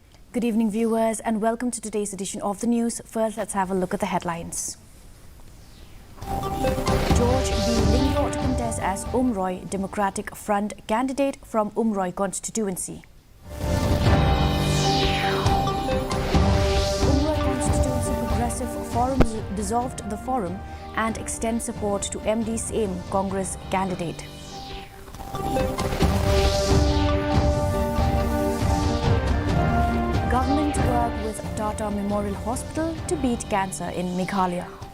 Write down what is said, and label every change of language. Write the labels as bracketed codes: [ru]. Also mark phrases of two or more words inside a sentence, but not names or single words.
[en] Good evening, viewers, and welcome to today's edition of the news. First, let's have a look at the headlines. George B Lingo to contest as Umroi Democratic Front candidate from Umroi constituency. Umroi constituency Progressive Forum dissolved the forum and extend support to MD's aim Congress candidate. Government work with Tata Memorial Hospital to beat cancer in Meghalaya.